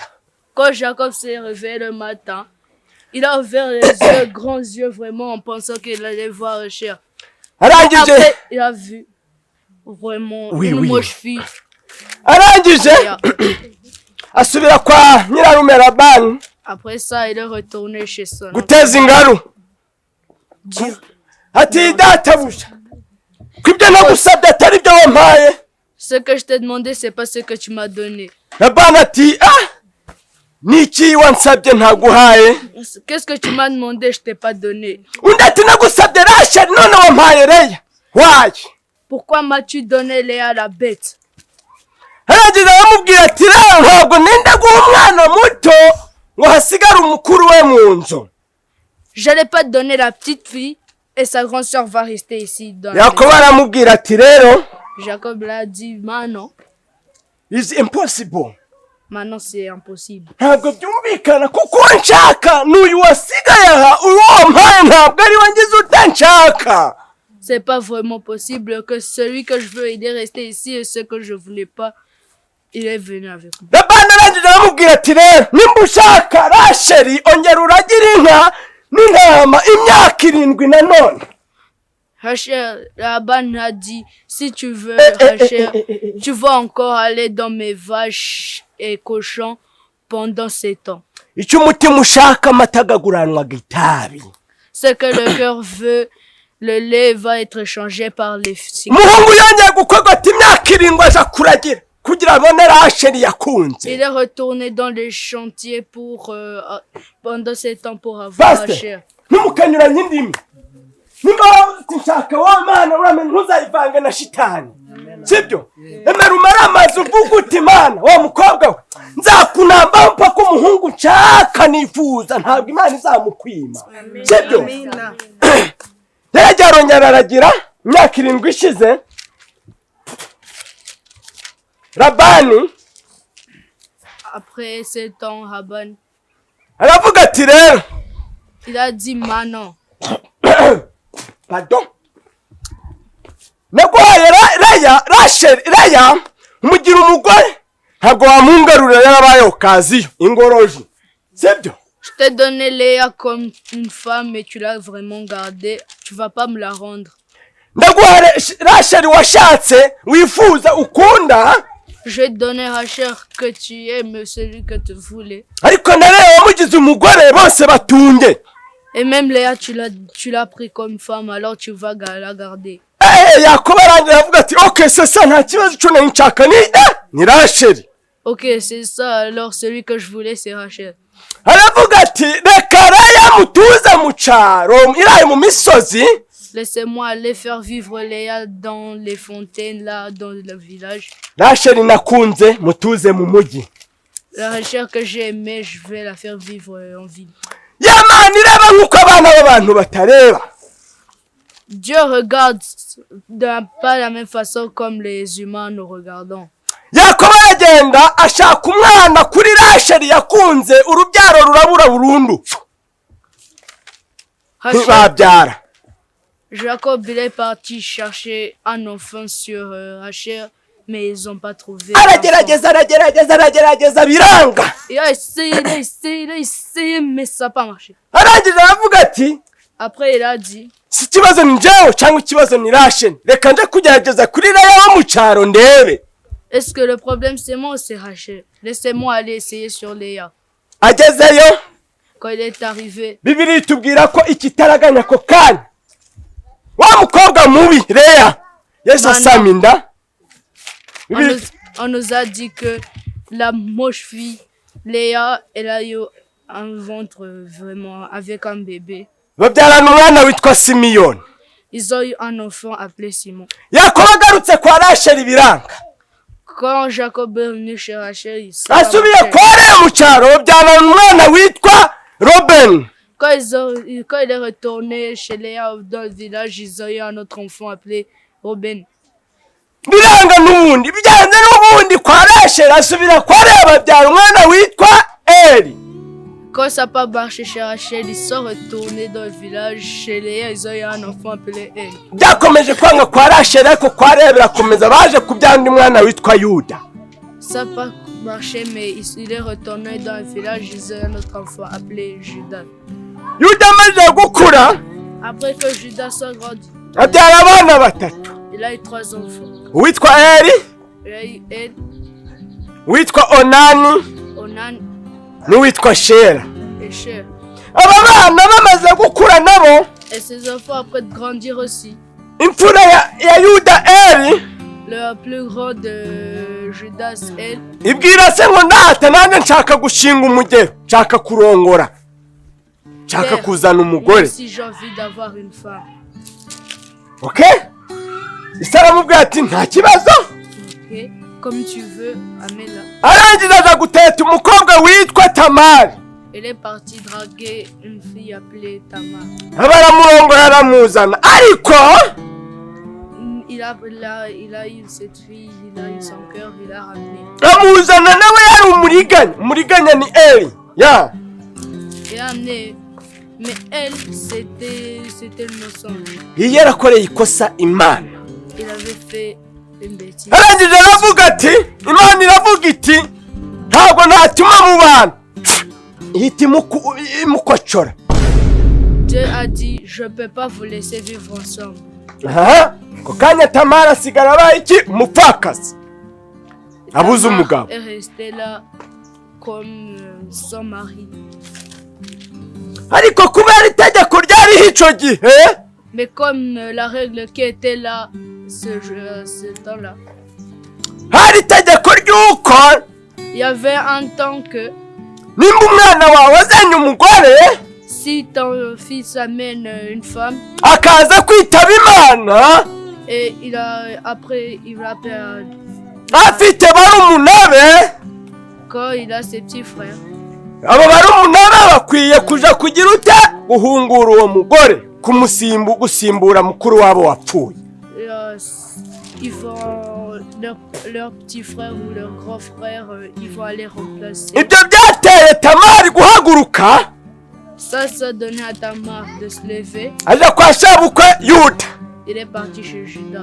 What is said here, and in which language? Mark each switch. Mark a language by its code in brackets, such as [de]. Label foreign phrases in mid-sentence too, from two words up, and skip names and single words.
[fr] Quand Jacob s'est réveillé le matin, il a ouvert les yeux, grands yeux vraiment, en pensant qu'il allait voir Rachel. [rw] arangije [fr] Après, il a vu vraiment une moche fille. [rw] arangije asubira kwa nyirarume Labani [fr] Après ça, il est retourné chez son oncle. [rw] guteza ingaru ati databuja ko ibyo nagusabye atari byo wampaye. [fr] Ce que je t'ai demandé, c'est pas ce que tu m'as donné. [rw] Labani ati niki wansabye ntaguhaye. [fr] Qu'est-ce que tu m'as demandé, je t'ai pas donné. [rw] Undi ati nagusabye Rasheli none wampaye Leya. Wayi. [fr] Pourquoi m'as-tu donné Léa la bête? [rw] arangije aramubwira ati rero ntabwo nenda guha umwana muto ngo hasigare umukuru we mu nzu. [fr] J'allais pas te donner la petite fille et sa grande sœur va rester ici dans la Yakobo maison. [rw] aramubwira ati rero [fr] Jacob l'a dit, maintenant, [en] is impossible. [fr] maintenant c'est impossible. [rw] Ntabwo byumvikana kuko nshaka n'uyu wasigaye aha uwo wampaye ntabwo ari we ngize utanshaka. [fr] C'est pas vraiment possible que celui que je veux, il est resté ici et ce que je voulais pas, il est venu avec moi. [rw] Labani arangije aramubwira ati rero nimba ushaka Rasheli ongera uragire inka n'intama imyaka 7 nanone. [fr] Rachel, Laban a dit, si tu veux, Rachel, tu vas encore aller dans mes vaches et cochons pendant 7 ans. [rw] Icyo umutima ushaka amata agaguranwaga itabi. [fr] Ce que le cœur veut, le lait va être changé par les cigarettes. [rw] Umuhungu yongeye gukogota imyaka 7 aja kuragira kugira abone Rasheli yakunze. [fr] Il est retourné dans les chantiers pour pendant 7 ans pour avoir Rachel. [rw] Ntumukanyuranye indimi. Nimba nshaka wa mana uramenye ntuzayivange na shitani. Sibyo? Emera umara amazi uvuga uti mana wa mukobwa we nzakunamba mpaka umuhungu nshaka nifuza ntabwo Imana izamukwima. Sibyo? Yarajya aragira imyaka 7 ishize Labani [fr] Après 7 ans, Laban, [rw] aravuga ati rero [fr] il a dit maintenant, [rw] pardon naguhaye Leya umugira umugore ntabwo wamungarurira yarabaye okaziyo ingoroji. Sibyo? [fr] je t'ai donné Léa comme une femme et tu l'as vraiment gardée, tu vas pas me la rendre. [rw] Ndaguha Rasheli washatse wifuza ukunda [fr] Je vais te donner Rachel que tu aimes, celui que tu voulais. [rw] ariko na Leya wamugize umugore bose batunge. [fr] Et même Léa, tu l'as pris comme femme, alors tu vas la garder. [rw] Yakobo arangira avuga ati okay sasa nta kibazo cyo nshaka ni Rasheli. [fr] Ok, c'est ça, alors celui que je voulais, c'est Rachel. [rw] Aravuga ati reka Leya mutuze mu cyaro iraye mu misozi. [fr] Laissez-moi aller faire vivre Léa dans les fontaines, là, dans le village. [rw] Rasheli nakunze mutuze mu mujyi. [fr] La Rachel que j'ai aimée, je vais la faire vivre en ville. [rw] Yamana ireba nkuko abana b'abantu batareba. [fr] Dieu regarde pas la même façon comme les humains nous regardons. [rw] Yakobo aragenda ashaka umwana kuri Rasheli yakunze urubyaro rurabura burundu. Babyara. [fr] Jacob il est parti chercher un enfant sur Rachel mais ils n'ont pas trouvé. [rw] aragerageza biranga. [fr] Il a essayé, mais ça n'a pas marché. [rw] Arangije aravuga ati [fr] Après, il a dit, [rw] si ikibazo ni njyewe cyangwa ikibazo ni Rachel, reka nje kugerageza kuri Leya wo mu cyaro ndebe. [fr] est-ce que le problème c'est moi ou c'est Rachel? Laissez-moi aller essayer sur Léa. [rw] Agezeyo [fr] Quand il est arrivé, [rw] Bibiliya itubwira ko ikitaraganya ko kanya wa mukobwa mubi Leya Yesu asama inda. [fr] on nous a dit que la moche fille, Léa, elle a eu un ventre vraiment avec un bébé. [rw] babyarana umwana witwa Simiyoni. [fr] Ils ont eu un enfant appelé Simon. [rw] Yakobo agarutse kwa Rachel biranga. [fr] Quand Jacob est venu chez Rachel, il s'est [rw] Asubiye kwa Leya mu cyaro babyarana umwana witwa Robin. [fr] Quand il est retourné chez Léa dans le village, ils ont eu un autre enfant appelé Robin. [rw] Biranga n'ubundi bijyanye n'ubundi kwa Rachel asubira kwa Leya babyara umwana witwa Eli. [fr] Quand ça n'a pas marché chez Rachel, ils sont retournés dans le village chez Léa, ils ont eu un enfant appelé Eli. [rw] Byakomeje kwanga kwa Rachel ariko kwa Leya birakomeza baje kubyara undi mwana witwa Yuda. [fr] Ça n'a pas marché, mais il est retourné dans le village, ils ont eu un autre enfant appelé Judas. [rw] Yuda amaze gukura [fr] Après que Judas soit grandi, [rw] abyara abana batatu. [fr] il a eu 3 enfants. [rw] Uwitwa Eli, [fr] Il a eu El, [rw] uwitwa Onani, [fr] Onan [rw] n'uwitwa Shera. [fr] et Cher. [rw] Aba bana bamaze gukura nabo [fr] Et ses enfants, après de grandir aussi, [rw] imfura ya Yuda Eli [fr] le plus grand de Judas, El, [rw] ibwira se ngo ndata nanjye nshaka gushinga umugero, nshaka kurongora, nshaka kuzana [fr] moi [rw] umugore. [fr] aussi j'ai envie d'avoir une femme. [rw] Okay? Ise aramubwira ati nta kibazo. [fr] Ok, comme tu veux, amène-la. [rw] Arangiza aza guteta umukobwa witwa Tamari. [fr] Elle est partie draguer une fille appelée Tamar. [rw] Abaramurongora aramuzana ariko [fr] Il a eu cette fille, il a eu son cœur, il a ramené. [rw] amuzana nawe yari umuriganya ni Eli. Ya. [fr] Il a amené. Mais elle, c'était le mensonge. [rw] Yarakoreye ikosa Imana. [fr] Il avait fait une bêtise. [rw] Arangije aravuga ati Imana iravuga iti ntabwo natuma mu bantu ihita imukocora. [fr] Dieu a dit, je ne peux pas vous laisser vivre ensemble. [rw] Ko kanya Tamara asigara abaye iki umupfakazi abuze umugabo. [fr] Elle est restée là comme son mari. [rw] Ariko kubera itegeko ryariho icyo gihe [fr] Mais comme la règle qui était là ce temps-là, [rw] hari itegeko ry'uko [fr] il y avait un temps que [rw] nimba umwana wawe azanye umugore [fr] si ton fils amène une femme [rw] akaza kwitaba Imana [fr] et il a [rw] afite barumuna be, [fr] quand il a ses petits frères, [rw] abo barumuna be bakwiye kuja kugira ute guhungura uwo mugore gusimbura mukuru wabo wapfuye. [fr] ils vont leur petit frère ou leur grand frère, ils vont aller remplacer. [rw] Ibyo byateye Tamari guhaguruka [fr] Ça donnait à Tamar de se lever. [rw] aja kwa shabukwe Yuda. [fr] Il est parti chez Judas.